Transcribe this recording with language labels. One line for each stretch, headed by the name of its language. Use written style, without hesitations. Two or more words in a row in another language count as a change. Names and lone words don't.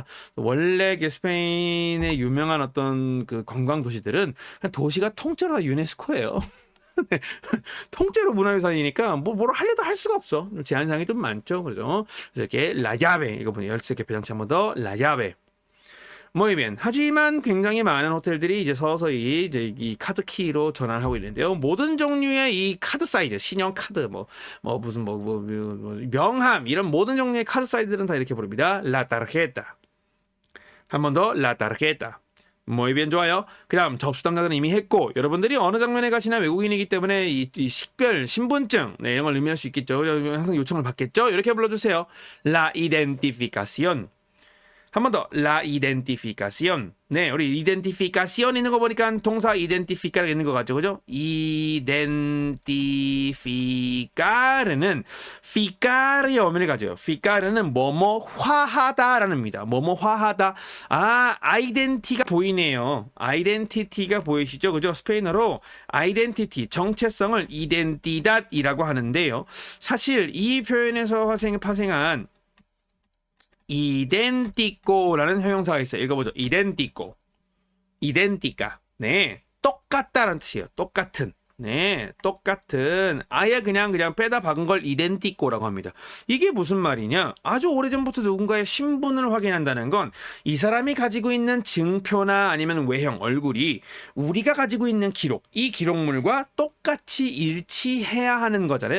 Korean: 원래 스페인의 유명한 어떤 그 관광 도시들은 도시가 통째로 유네스코예요. 네, 통째로 문화유산이니까 뭐를 하려도 할 수가 없어. 제한사항이 좀 많죠. 그래서 이렇게
Spanish: la llave
Korean: 이거 보면 열쇠 개폐장치 한 번 더
Spanish: la llave. Muy bien.
Korean: 하지만 굉장히 많은 호텔들이 이제 서서히 이제 이 카드 키로 전환을 하고 있는데요. 모든 종류의 이 카드 사이즈, 신용 카드, 무슨 명함 이런 모든 종류의 카드 사이즈들은 다 이렇게 부릅니다.
Spanish: La tarjeta.
Korean: 한 번 더,
Spanish: la tarjeta. Muy bien,
Korean: 좋아요. 그 다음 접수 담당자는 이미 했고 여러분들이 어느 장면에 가시나 외국인이기 때문에 이 식별, 신분증 네, 이런 걸 의미할 수 있겠죠. 항상 요청을 받겠죠. 이렇게 불러주세요.
Spanish: La identificación.
Korean: 한 번 더,
Spanish: la identificación.
Korean: 네, 우리 identificación 있는 거 보니까 동사 identificar가 있는 것 같죠, 그죠? identificar는 ficar의 어미를 가져요. ficar는 뭐뭐화하다라는 의미다. 뭐뭐화하다. 아, identity가 보이네요. identity가 보이시죠, 그죠? 스페인어로 identity, 정체성을 identidad이라고 하는데요. 사실 이 표현에서 파생한 idéntico라는 형용사가 있어요. 읽어보죠. idéntico. idéntica. 네. 똑같다라는 뜻이에요. 똑같은. 네. 똑같은. 아예 그냥 빼다 박은 걸 idéntico라고 합니다. 이게 무슨 말이냐? 아주 오래전부터 누군가의 신분을 확인한다는 건 이 사람이 가지고 있는 증표나 아니면 외형, 얼굴이 우리가 가지고 있는 기록, 이 기록물과 똑같이 일치해야 하는 거잖아요.